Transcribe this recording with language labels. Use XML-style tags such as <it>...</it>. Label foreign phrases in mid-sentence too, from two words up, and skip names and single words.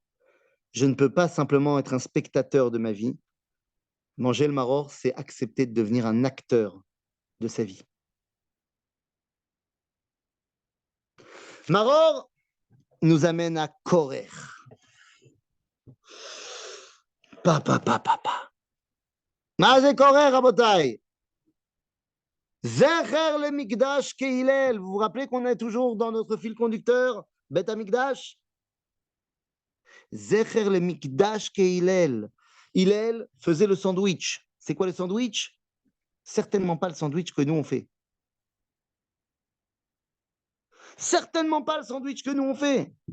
<fr>Je ne peux pas simplement être un spectateur de ma vie. Manger le maror, c'est accepter de devenir un acteur de sa vie. Maror nous amène à Korer. Papa.</fr> <he>מה זה קורה, רבותיי? זכר למקדש כהלל.</he> <fr>Vous vous rappelez qu'on est toujours dans notre fil conducteur, Beth Amikdash?</fr> <he>זכר למקדש כהלל.</he> <fr>Hillel faisait le sandwich. C'est quoi le sandwich? Certainement pas le sandwich que nous on fait. Certainement pas le sandwich que nous on fait.</fr>